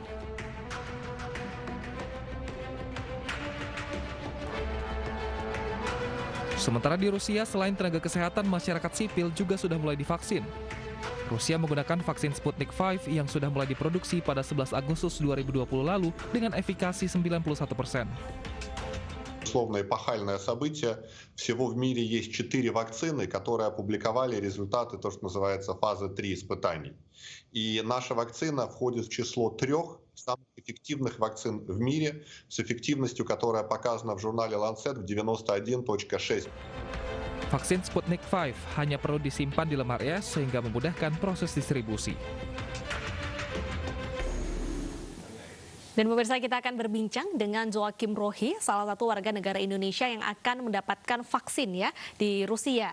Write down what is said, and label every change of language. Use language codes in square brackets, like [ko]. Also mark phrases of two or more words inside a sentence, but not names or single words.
[id] Sementara di Rusia, selain tenaga kesehatan, masyarakat sipil juga sudah mulai divaksin. Rusia menggunakan vaksin Sputnik V yang sudah mulai diproduksi pada 11 Agustus 2020 lalu dengan efikasi 91%. [ru] Условно эпохальное событие. Всего в мире есть 4 вакцины, которые опубликовали результаты, то, что называется фаза 3 испытаний. И наша вакцина входит в число 3 самых эффективных вакцин в мире, с эффективностью, которая показана в журнале Lancet в 91.6%. [id] Vaksin Sputnik V hanya perlu disimpan di lemari es sehingga memudahkan proses distribusi. Dan pemirsa, kita akan berbincang dengan Joachim Rohi, salah satu warga negara Indonesia yang akan mendapatkan vaksin ya di Rusia.